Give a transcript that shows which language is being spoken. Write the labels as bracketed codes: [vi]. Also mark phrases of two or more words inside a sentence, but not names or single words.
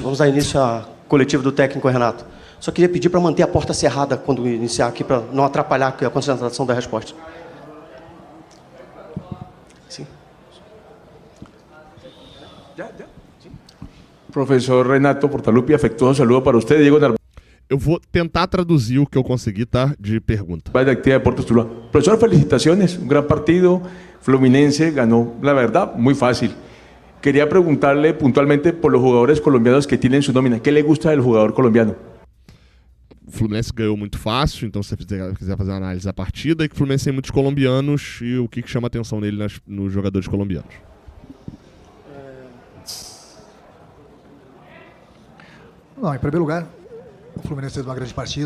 [pt] Vamos dar início à coletiva do técnico Renato. Só queria pedir para manter a porta cerrada quando iniciar aqui, para não atrapalhar a concentração da resposta. Sim. Professor Renato Portaluppi, [es] afectuoso saludo para usted, Diego Narváez. [pt] Eu vou tentar traduzir o que eu consegui, tá? De pergunta. [es] De Actividad Deportes Tuluá. Profesor, felicitaciones, un gran partido. Fluminense ganó, la verdad, muy fácil. Quería preguntarle puntualmente por los jugadores colombianos que tienen su nómina. ¿Qué le gusta del jugador colombiano? [pt] O Fluminense ganhou muito fácil, então se você quiser fazer uma análise da partida, é que o Fluminense tem muitos colombianos e o que chama a atenção nele nos jogadores colombianos. Não, em primeiro lugar, o Fluminense fez uma grande partida.